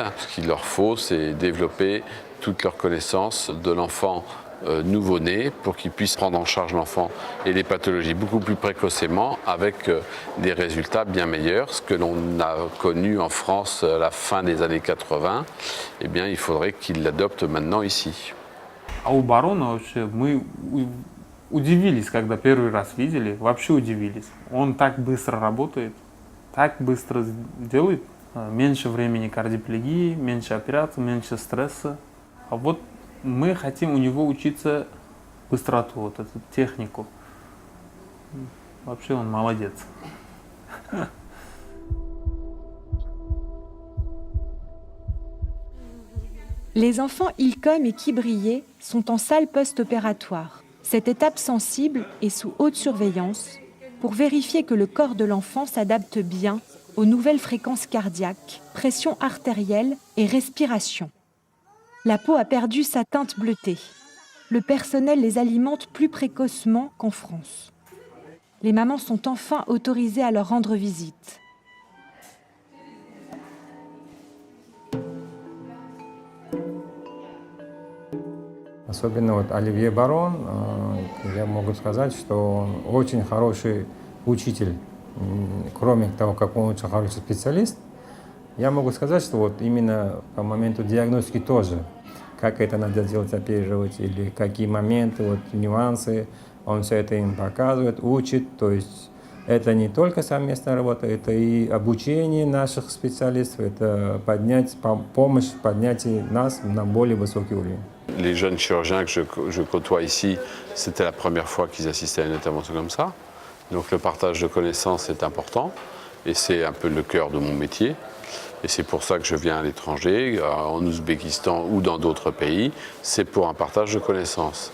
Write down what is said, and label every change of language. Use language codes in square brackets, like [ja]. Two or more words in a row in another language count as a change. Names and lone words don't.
[fr] Ce qu'il leur faut, c'est développer toutes leurs connaissances de l'enfant nouveau-né pour qu'ils puissent prendre en charge l'enfant et les pathologies beaucoup plus précocement avec des résultats bien meilleurs. Ce que l'on a connu en France à la fin des années 80, eh bien, il faudrait qu'ils l'adoptent maintenant ici. [ru] А у барона вообще мы удивились, когда первый раз видели, вообще удивились. Он так быстро работает, так быстро делает, меньше времени кардиоплегии, меньше операций, меньше стресса. А вот мы хотим у него учиться быстроту, вот эту технику. Вообще он молодец. [fr] Les enfants Ilkom et Kibrié sont en salle post-opératoire. Cette étape sensible est sous haute surveillance pour vérifier que le corps de l'enfant s'adapte bien aux nouvelles fréquences cardiaques, pression artérielle et respiration. La peau a perdu sa teinte bleutée. Le personnel les alimente plus précocement qu'en France. Les mamans sont enfin autorisées à leur rendre visite. [ru] Особенно вот Оливье Барон, я могу сказать, что он очень хороший учитель. Кроме того, как он очень хороший специалист, я могу сказать, что вот именно по моменту диагностики тоже, как это надо делать, оперировать, или какие моменты, вот, нюансы, он все это им показывает, учит. То есть это не только совместная работа, это и обучение наших специалистов, это помощь в поднятии нас на более высокий уровень. [fr] Les jeunes chirurgiens que je côtoie ici, c'était la première fois qu'ils assistaient à une intervention comme ça. Donc le partage de connaissances est important et c'est un peu le cœur de mon métier. Et c'est pour ça que je viens à l'étranger, en Ouzbékistan ou dans d'autres pays, c'est pour un partage de connaissances.